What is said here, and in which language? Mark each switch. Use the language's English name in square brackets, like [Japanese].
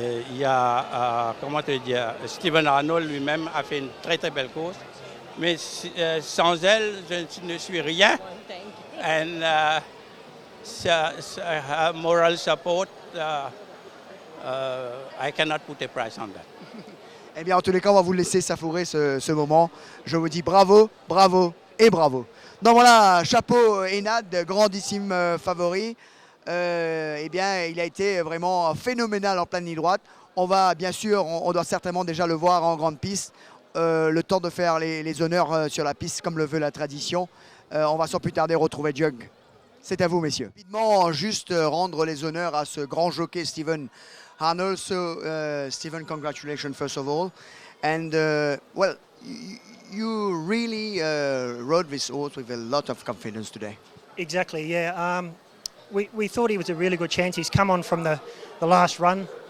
[French] Il y a, comment te dire, Steven Arnold lui-même a fait une très très belle course. Mais sans elle, je ne suis rien. [English] And her moral support, I cannot put a price on that. [French] Eh bien, en tous les cas, on va vous laisser savourer ce moment. Je vous dis bravo, bravo et bravo. Donc voilà, chapeau Enad, grandissime favori. Eh bien, il a été vraiment phénoménal en pleine ligne droite. On va, bien sûr, on doit certainement déjà le voir en grande piste. Le temps de faire les honneurs sur la piste comme le veut la tradition. On va sans plus tarder retrouver Jug. C'est à vous, messieurs. Rapidement, juste rendre les honneurs à ce grand jockey Steven Arnold. [English] So, Steven, congratulations first of all. And, well, you really rode this horse with a lot of confidence today. Exactly, yeah. We thought he was a really good chance. He's come on from the last run.